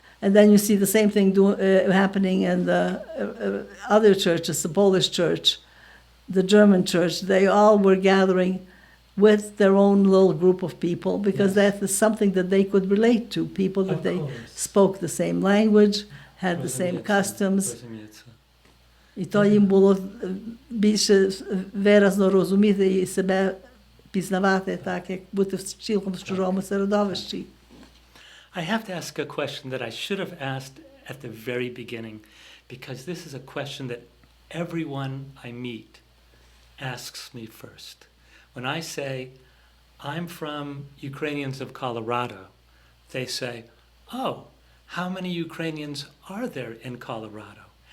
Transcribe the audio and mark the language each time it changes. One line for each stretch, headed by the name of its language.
English: And then you see the same thing happening in the other churches, the Polish church, the German church. They all were gathering with their own little group of people because that is something that they could relate to, people that they spoke the same language, had the same customs.
Ukrainian: І то їм було більше виразно розуміти і себе пізнавати так, як бути в цілком чужому середовищі.
English: I have to ask a question that I should have asked at the very beginning, because this is a question that everyone I meet asks me first. When I say, I'm from Ukrainians of Colorado, they say, oh, how many Ukrainians are there in Colorado?